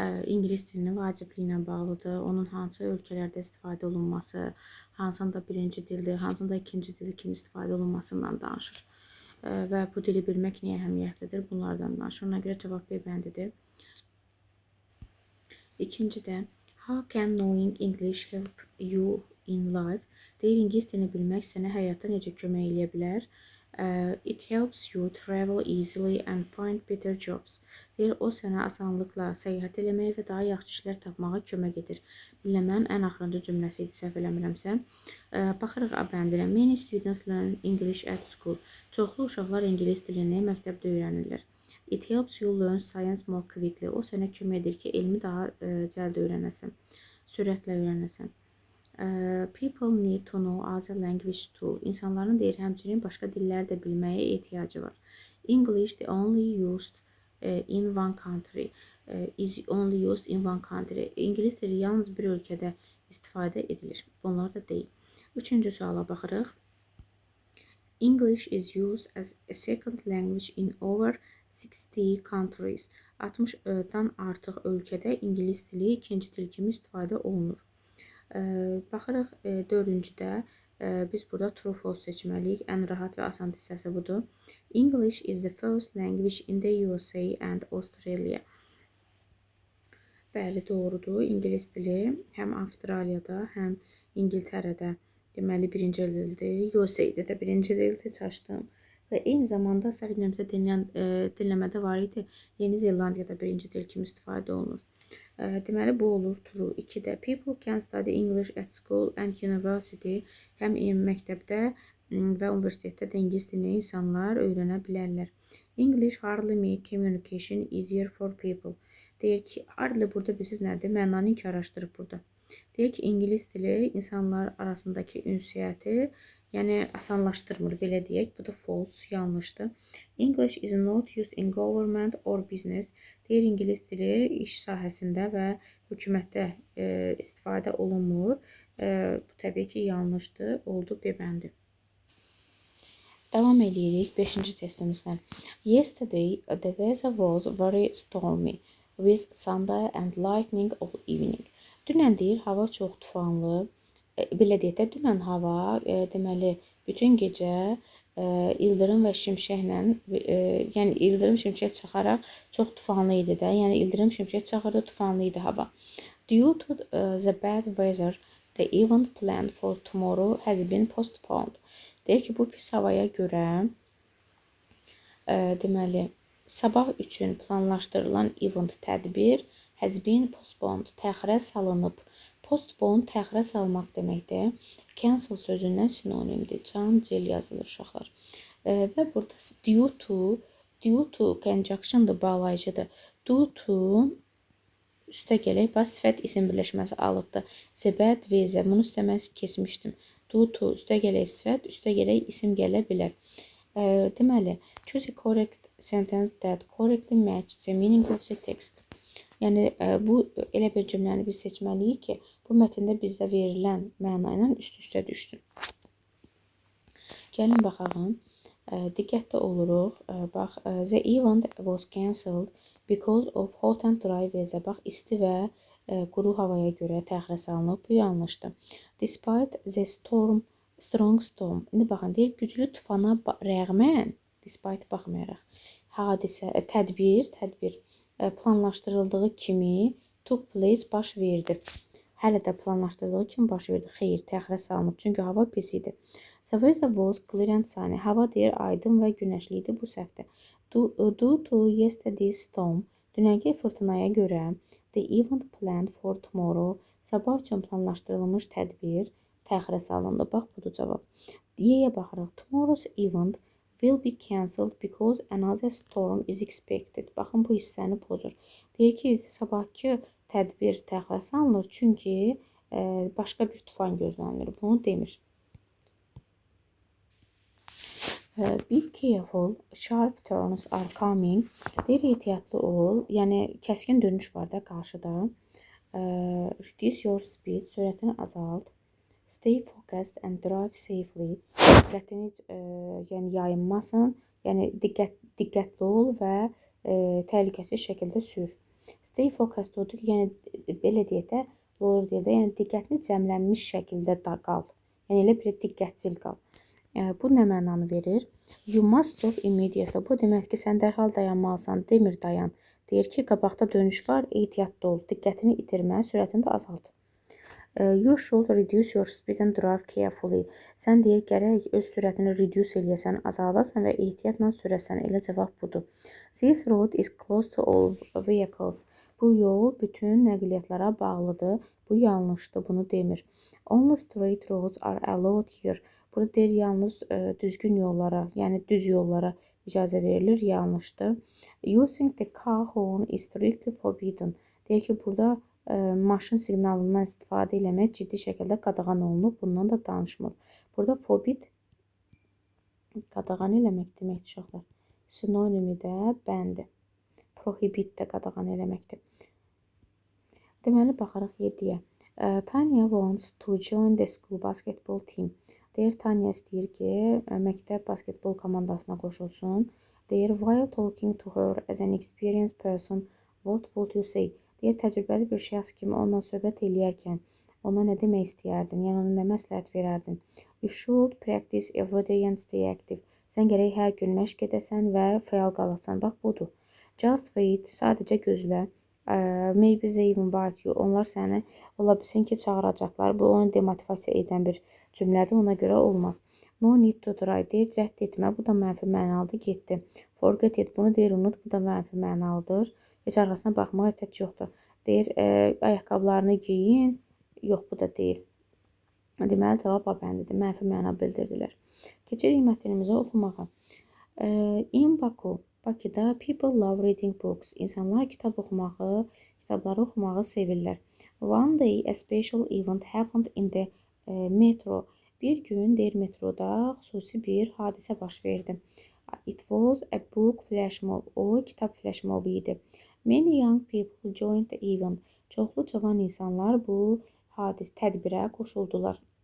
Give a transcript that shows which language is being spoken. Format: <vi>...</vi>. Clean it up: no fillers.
<az>İngilis dilinin vacibliyi ilə bağlıdır. Onun hansı ölkələrdə istifadə olunması, hansında birinci dildir, hansında ikinci dil kimi istifadə olunmasından danışır. Və bu dili bilmək niyə əhəmiyyətlidir? Bunlardan danışır. Ona görə cavab B bəndidir. İkinci də</az> <en>how can knowing English help you in life?</en> <az>Deyir, ingilis dilini bilmək sənə həyatda necə kömək eləyə bilər?</az> <en>It helps you travel easily and find better jobs.</en> <az>Deyir, o sənə asanlıqla səyahət eləməyə və daha yaxşı işlər tapmağa kömək edir. Dinləmənin ən axırıncı cümləsi idi, səhv eləmirəmsə. Baxırıq A bəndinə.</az> <en>Many students learn English at school.</en> <az>Çoxlu uşaqlar ingilis dilini məktəbdə öyrənirlər.</az> <en>It helps you learn science more quickly.</en> <az>O sənə kömək edir ki, elmi daha cəld öyrənəsən, sürətlə öyrənəsən.</az> <en>People need to know other language too.</en> <az>İnsanların deyir, həmçinin başqa dillər də bilməyə ehtiyacı var.</az> <en>English the only used in one country. Is only used in one country.</en> <az>İngilis dili yalnız bir ölkədə istifadə edilir. Bunlar da deyil. Üçüncü suala baxırıq.</az> <en>English is used as a second language in over 60 countries.</en> <az>60-dan artıq ölkədə ingilis dili ikinci dil kimi istifadə olunur. Baxırıq dördüncüdə biz burada true false seçməliyik. Ən rahat və asan hissəsi budur.</az> <en>English is the first language in the USA and Australia.</en> <az>Bəli, doğrudur. İngilis dili həm Avstraliyada, həm İngiltərədə deməli birinci dildir. USA-də də birinci dildir, çaşdım. Və eyni zamanda səhv etmirəmsə dinləmədə var idi. Yeni Zelandiyada birinci dil kimi istifadə olunur. Deməli bu olur true.</az> <en>2-də people can study English at school and university.</en> <az>Həm məktəbdə və universitetdə də ingilis dilini insanlar öyrənə bilərlər.</az> <en>English hardly make communication easier for people.</en> <az>Deyir ki, hardly burada bilirsiniz nədir? Mənanı iki araşdırıb burada. Deyir ki, ingilis dili insanlar arasındakı ünsiyyəti, yəni asanlaşdırmır, belə deyək. Bu da false, yanlışdır. English is not used in government or business. Deyir, ingilis dili iş sahəsində və hökumətdə istifadə olunmur. Bu təbii ki, yanlışdır. Oldu B bəndi. Davam edirik 5-ci testimizdən.</az> <en>Yesterday, the weather was very stormy with thunder and lightning all evening.</en> <az>Dünən deyir, hava çox tufanlı. Belə deyək də, dünən hava deməli bütün gecə ildırım və şimşəklə, yəni ildırım şimşək çaxaraq çox tufanlı idi də. Yəni ildırım şimşək çaxırdı, tufanlı idi hava.</az> <en>Due to the bad weather, the event planned for tomorrow has been postponed.</en> <az>Deyir ki, bu pis havaya görə deməli sabah üçün planlaşdırılan event tədbir</az> <en>has been postponed,</en> <az>təxirə salınıb. Postpone təxirə salmaq deməkdir. Cancel sözündən sinonimdir. Can, cel yazılır uşaqlar. Və burada due to conjunctiondır, bağlayıcıdır. Due to üstə gələk, bax sifət isim birləşməsi alıbdır. The bad weather, bunu istəməz keçmişdim. Due to üstə gələk sifət, üstə gələk isim gələ bilər. Deməli,</az> <en>choose a correct sentence that correctly match the meaning of the text.</en> <az>Yəni, bu elə bir cümləni biz seçməliyik ki, bu mətndə bizdə verilən məna ilə üst-üstə düşsün. Gəlin baxalım. Diqqətli oluruq. Bax,</az> <en>the event was cancelled because of hot and dry weather.</en> <az>Bax, isti və quru havaya görə təxirə salınıb. Bu yanlışdır.</az> <en>Despite the strong storm.</en> <az>İndi baxın, deyir, güclü tufana rəğmən, despite baxmayaraq, hadisə, tədbir planlaşdırıldığı kimi</az> <en>took place</en> <az>baş verdi. Hələ də planlaşdırdığı kimi baş verdi. Xeyr, təxirə salınıb. Çünki hava pis idi.</az> <en>The weather was clear and sunny.</en> <az>Hava deyir, aydın və günəşli idi bu səfdə.</az> <en>Due to yesterday's storm.</en> <az>Dünənki fırtınaya görə</az> <en>the event planned for tomorrow.</en> <az>Sabah üçün planlaşdırılmış tədbir təxirə salındı. Bax, budur cavab. D-yə baxırıq.</az> <en>Tomorrow's event will be cancelled because another storm is expected.</en> <az>Baxın, bu hissəni pozur. Deyir ki, sabahki tədbir təxirə salınır, çünki başqa bir tufan gözlənilir. Bunu demir.</az> <en>Be careful, sharp turns are coming.</en> <az>Deyir, ehtiyatlı ol. Yəni, kəskin dönüş var da qarşıda.</az> <en>Reduce your speed,</en> <az>sürətini azalt.</az> <en>Stay focused and drive safely.</en> <az>Diqqətini yəni yayınmasın, yəni diqqətli ol və təhlükəsiz şəkildə sür.</az> <en>Stay focused</en> <az>odur ki, yəni belə deyək də, doğru deyək də, yəni diqqətini cəmlənmiş şəkildə qal. Yəni elə bir diqqətcil qal. Bu nə mənanı verir?</az> <en>You must stop immediately.</en> <az>Bu demək ki, sən dərhal dayanmalısan. Demir dayan. Deyir ki, qabaqda dönüş var, ehtiyatlı ol. Diqqətini itirmə, sürətini də azalt.</az> <en>You should reduce your speed and drive carefully.</en> <az>Sən deyir, gərək öz sürətini reduce eləyəsən, azaldasan və ehtiyatla sürəsən. Elə cavab budur.</az> <en>This road is close to all vehicles.</en> <az>Bu yol bütün nəqliyyatlara bağlıdır. Bu yanlışdır, bunu demir.</az> <en>Only straight roads are allowed here.</en> <az>Burada deyir, yalnız düzgün yollara, yəni düz yollara icazə verilir, yanlışdır.</az> <en>Using the car horn is strictly forbidden.</en> <az>Deyir ki, burada maşın siqnalından istifadə eləmək ciddi şəkildə qadağan olunub, bundan da danışmır. Burada forbid qadağan eləmək deməkdir, uşaqlar. Sinonimi də bəndir. Prohibit də qadağan eləməkdir. Deməli, baxaraq 7-yə.</az> <en>Tanya wants to join the school basketball team.</en> <az>Deyir, Tanya istəyir ki, məktəb basketbol komandasına qoşulsun. Deyir,</az> <en>while talking to her as an experienced person, what would you say?</en> <az>Deyir, təcrübəli bir şəxs kimi onunla söhbət eləyərkən ona nə demək istəyərdin? Yəni, ona nə məsləhət verərdin?</az> <en>You should practice every day and stay active.</en> <az>Sən gərək hər gün məşq edəsən və fəal qalasan. Bax, budur.</az> <en>Just wait,</en> <az>sadəcə gözlə.</az> <en>Maybe they invite you.</en> <az>Onlar səni ola bilsin ki, çağıracaqlar. Bu, onu demotivasiya edən bir cümlədir, ona görə olmaz.</az> <en>No need to try,</en> <az>deyir, cəhd etmə. Bu da mənfi mənalıdır, getdi.</az> <en>Forget it,</en> <az>bunu deyir, unut. Bu da mənfi mənalıdır. Heç arxasına baxmağa ehtiyac yoxdur. Deyir, ayaqqabılarını giyin. Yox, bu da deyil. Deməli, cavab abəndidir. Mənfi məna bildirdilər. Keçirik mətnimizi oxumağa.</az> <en>In Baku, Bakıda people love reading books.</en> <az>İnsanlar kitabları oxumağı sevirlər.</az> <en>One day a special event happened in the metro.</en> <az>Bir gün deyir metroda xüsusi bir hadisə baş verdi.</az> <en>It was a book flash mob.</en> <az>O kitab flash mobu idi.</az> <en>Many young people joined the event.</en> <az>Çoxlu cavan insanlar bu tədbirə qoşuldular.</az>